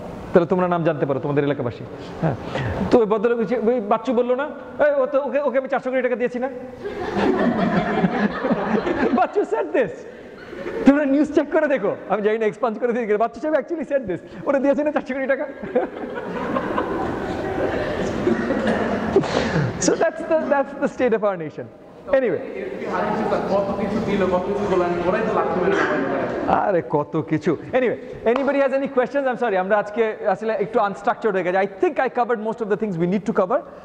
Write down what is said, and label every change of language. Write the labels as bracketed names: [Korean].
[Bangla] তাহলে তোমরা নাম জানতে পারো, তোমাদের এলাকাবাসী। হ্যাঁ, তো ওই ভদ্রলোক ওই বাচ্চু বললো না, ওকে আমি 400 কোটি টাকা দিয়েছি না? বাচ্চু [English] said this, [Bangla] তোমরা নিউজ চেক করে দেখো, আমি জানি না এক্সপান্স করে দিয়ে বাচ্চু সাহেব [English] actually said this, [Bangla] ওরা দিয়েছে না 400 কোটি টাকা। [English] So that's the state of our nation. Anyway, [Bangla] কত কিছু দিল, কত কিছু বললেন, ওরাই তো লাখ মেরে আরে কত কিছু। [English] Anyway, anybody has any questions? I'm sorry, [Bangla] আমরা আজকে আসলে একটু আনস্ট্রাকচার্ড হয়ে গেছে। [English] I think I covered most of the things we need to cover.